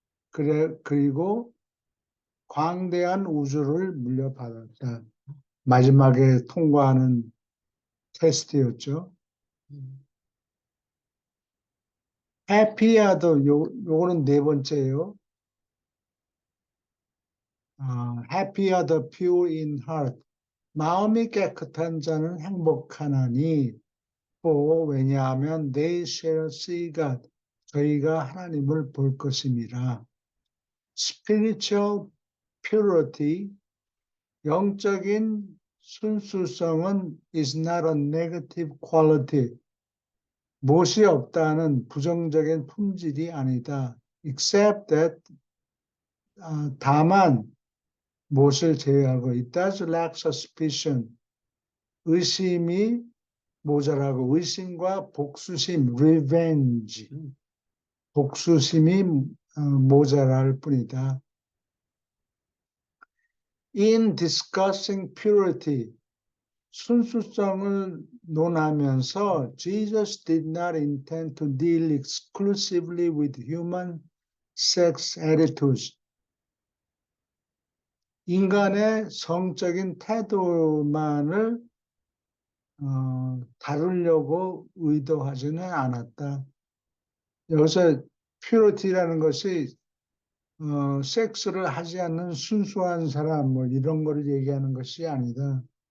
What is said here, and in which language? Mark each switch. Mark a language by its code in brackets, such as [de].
[ko] 그리고 광대한 우주를 물려받았다. 마지막에 통과하는 테스트였죠. Happy야도 요거는 네 번째예요. [en] Happy are the pure in heart. [ko] 마음이 깨끗한 자는 행복하나니 왜냐하면 [en] they shall see God. [ko] 저희가 하나님을 볼 것임이라. [en] Spiritual purity, [ko] 영적인 순수성은 [en] is not a negative quality. [ko] 못이 없다는 부정적인 품질이 아니다. [en] Except that, [ko] 다만 못을 제외하고 [en] it does lack suspicion. [ko] 의심이 모자라고 의심과 복수심, revenge. 복수심이 모자랄 뿐이다. [en] In discussing purity, [ko] 순수성을 논하면서 [en] Jesus did not intend to deal exclusively with human sex attitudes. [ko] 인간의 성적인 태도만을 다루려고 의도하지는 않았다. 여기서 purity라는 것이 섹스를 하지 않는 순수한 사람 뭐 이런 거를 얘기하는 것이 아니다.